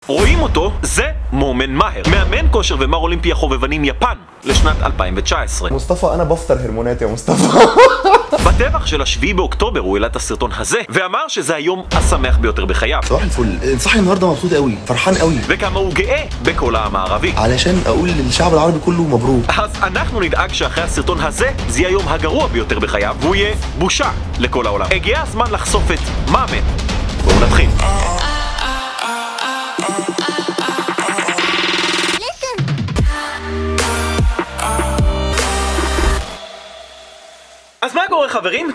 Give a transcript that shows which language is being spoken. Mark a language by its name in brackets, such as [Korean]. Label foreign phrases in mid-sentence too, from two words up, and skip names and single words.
[Hebrew] רואים אותו? זה מואמן מאהר, מאמן כושר ומר אולימפי החובבנים יפן לשנת 2019. [Arabic] مصطفى انا بفطر هرمونات يا مصطفى. [Hebrew] בטבח של השביעי באוקטובר הוא העלה את הסרטון הזה ואמר שזה היום השמח ביותר בחייו. [Arabic] صباح الفل، صاحي النهارده مبسوط قوي، فرحان قوي. [Hebrew] וכמה הוא גאה בכל העם הערבי. [Arabic] علشان اقول للشعب العربي كله مبروك. [Hebrew] אז אנחנו נדאג שאחרי הסרטון הזה זה יהיה היום הגרוע ביותר בחייו והוא יהיה בושה לכל העולם. הגיע הזמן לחשוף את מאמן. בואו נתחיל. אז מה קורה חברים?